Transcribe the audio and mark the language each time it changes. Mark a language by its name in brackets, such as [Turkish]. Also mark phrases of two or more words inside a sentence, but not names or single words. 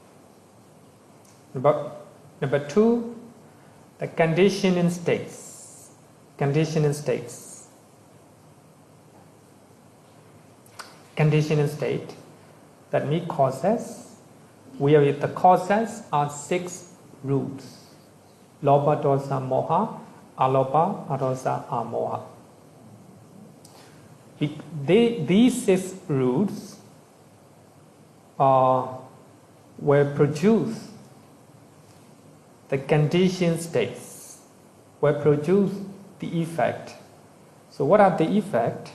[English] Number 2, the conditioning states. Conditioning state, that means causes. We have the causes are 6 roots. [Pali] Lobha, dosa, moha, alobha, adosa, amoha. [English] These 6 roots will produce the conditioned states, will produce the effect. So what are the effect?